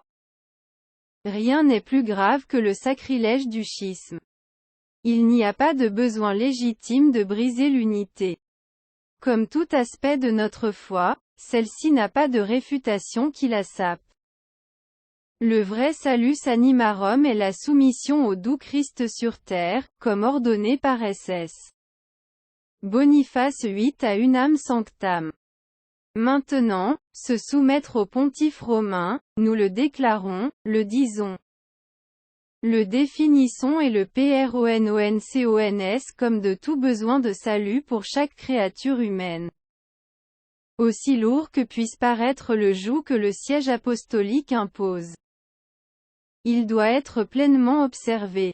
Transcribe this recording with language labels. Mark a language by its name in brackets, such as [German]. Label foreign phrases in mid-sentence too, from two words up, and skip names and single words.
[French] Rien n'est plus grave que le sacrilège du schisme. Il n'y a pas de besoin légitime de briser l'unité. Comme tout aspect de notre foi, celle-ci n'a pas de réfutation qui la sape. Le vrai [Latin] salus animarum [French] est la soumission au doux Christ sur terre, comme ordonné par SS. Boniface VIII à unam sanctam. Maintenant, se soumettre au pontife romain, nous le déclarons, le disons, le définissons et le prononconce comme de tout besoin de salut pour chaque créature humaine. Aussi lourd que puisse paraître le joug que le siège apostolique impose, il doit être pleinement observé.